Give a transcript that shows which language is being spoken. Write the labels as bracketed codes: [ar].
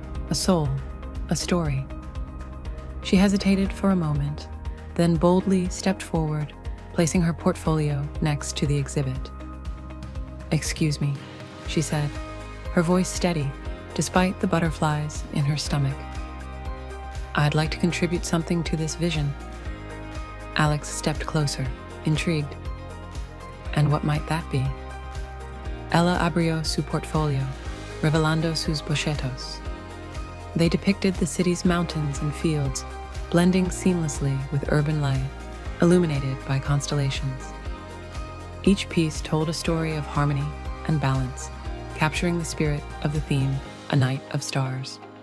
[en] A soul, a story. She hesitated for a moment, then boldly stepped forward, placing her portfolio next to the exhibit. "Excuse me," she said, her voice steady despite the butterflies in her stomach. "I'd like to contribute something to this vision." Alex stepped closer, intrigued. "And what might that be?" [es] Ella abrió su portfolio, revelando sus bocetos. [en] They depicted the city's mountains and fields, blending seamlessly with urban life, illuminated by constellations. Each piece told a story of harmony and balance, capturing the spirit of the theme, A Night of Stars.